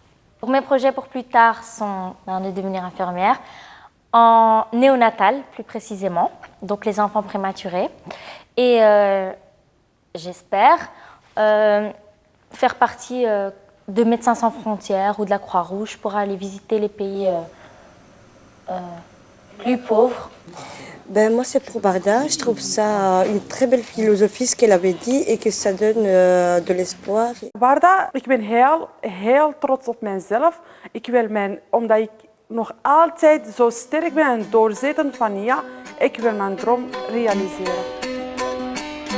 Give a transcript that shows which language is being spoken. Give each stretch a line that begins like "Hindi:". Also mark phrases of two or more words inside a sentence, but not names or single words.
French: Donc, mes projets pour plus tard sont de devenir infirmière, en néonatal plus précisément, donc les enfants prématurés, et j'espère faire partie de Médecins sans frontières ou de la Croix-Rouge pour aller visiter les pays plus pauvres. Moi, c'est pour Barda. Je trouve ça une très belle philosophie, ce qu'elle avait dit, et que ça donne de l'espoir.
Dutch: Barda, ik ben heel trots op mijzelf. Omdat ik nog altijd zo sterk ben en doorzettend van ja, ik wil mijn droom realiseren.